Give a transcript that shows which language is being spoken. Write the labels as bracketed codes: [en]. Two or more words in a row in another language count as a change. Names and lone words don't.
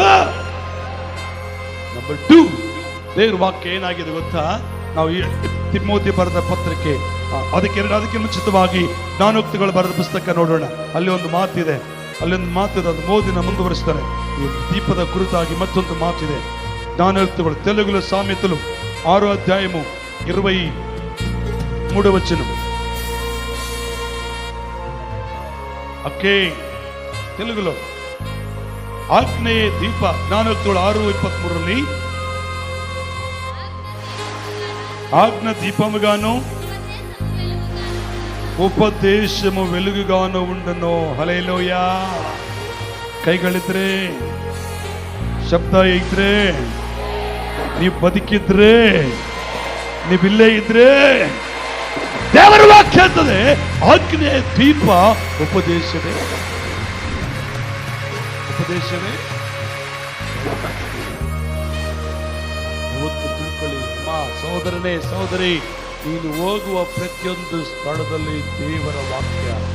[kn] ನಂಬರ್ 2, ದೇವರ ವಾಕ್ಯ ಏನಾಗಿದೆ ಗೊತ್ತಾ? ನಾವು ತಿಮೋಥಿ ಬರೆದ ಪತ್ರಿಕೆ ಅದಕ್ಕೆ ಮುಂಚಿತವಾಗಿ ಜ್ಞಾನೋಕ್ತಿಗಳು ಬರೆದ ಪುಸ್ತಕ ನೋಡೋಣ. ಅಲ್ಲಿ ಒಂದು ಮಾತಿದೆ, ಅದು ಮೋದಿನ ಮುಂದುವರಿಸ್ತಾರೆ. ಈ ದೀಪದ ಕುರಿತಾಗಿ ಮತ್ತೊಂದು ಮಾತಿದೆ. [te] ಜ್ಞಾನೋಕ್ತಿಗಳು తెలుగులో సామెతలు 6వ అధ్యాయము 23వ వచనం. ఓకే, తెలుగులో ఆజ్ఞయే దీప. జ్ఞానోక్తులు 6:23 ఆజ్ఞ దీపముగాను ಉಪದೇಶಮು వెలుగుగాను ఉండను. [kn] ಹಲ್ಲೆಲೂಯಾ. ಕೈಗಳಿದ್ರೆ, ಶಬ್ದ ಇದ್ರೆ, ನೀವು ಬದುಕಿದ್ರೆ, ನೀವಿಲ್ಲೇ ಇದ್ರೆ, ದೇವರ ವಾಕ್ಯ ಅಂತದೆ ಆಜ್ಞೆ ದೀಪ. ಉಪದೇಶವೇ ಇವತ್ತು ತಿಳ್ಕೊಳ್ಳಿ ಸಹೋದರನೇ, ಸಹೋದರಿ, ನೀನು ಹೋಗುವ ಪ್ರತಿಯೊಂದು ಸ್ಥಳದಲ್ಲಿ ದೇವರ ವಾಕ್ಯ.